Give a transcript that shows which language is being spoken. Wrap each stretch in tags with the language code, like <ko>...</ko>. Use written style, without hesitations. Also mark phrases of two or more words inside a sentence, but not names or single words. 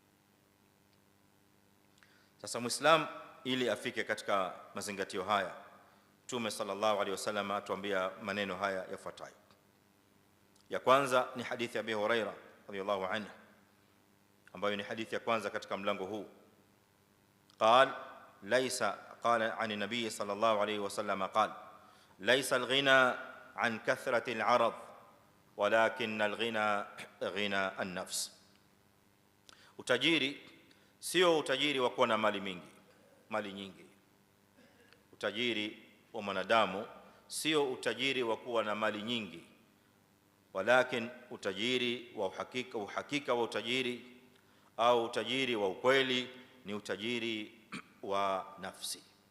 <sw>Sasa Muislam ili afike katika mazingatio haya, Mtume</sw> <ar>صلى الله عليه وسلم</ar> <sw>atuambia maneno haya yafuatayo. Ya kwanza ni hadithi ya Abi Huraira</sw> <ar>رضي الله عنه,</ar> <sw>ambayo ni hadithi ya kwanza katika mlango huu.</sw> <ar>قال عن النبي صلى الله عليه وسلم قال ليس الغنى عن كثرة العرض ولكن الغنى غنى النفس.</ar> <sw>Utajiri sio utajiri wa kuwa na mali nyingi. Utajiri wa mwanadamu sio utajiri wa kuwa na mali nyingi, walakin utajiri wa uhakika wa utajiri au utajiri wa ukweli ni utajiri wa nafsi.</sw>